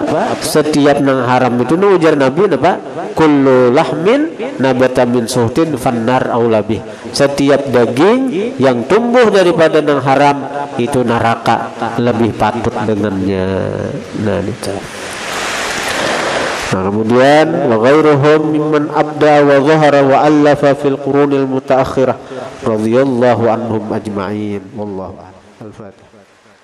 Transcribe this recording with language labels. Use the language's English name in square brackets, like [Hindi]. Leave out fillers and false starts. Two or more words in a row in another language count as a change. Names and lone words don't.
[Banjar] Setiap nang haram itu ujar Nabi apa? [Arabic] كل لحم نبت من سحت فالنار أولى به. [Banjar] Setiap daging yang tumbuh daripada nang haram itu neraka lebih patut dengannya. [Indonesian] Nah, itu. Nah, kemudian [Arabic] وغيرهم ممن أبدى وظهر وألف في القرون المتأخرة رضي الله عنهم أجمعين. والله أعلم. الفاتحة.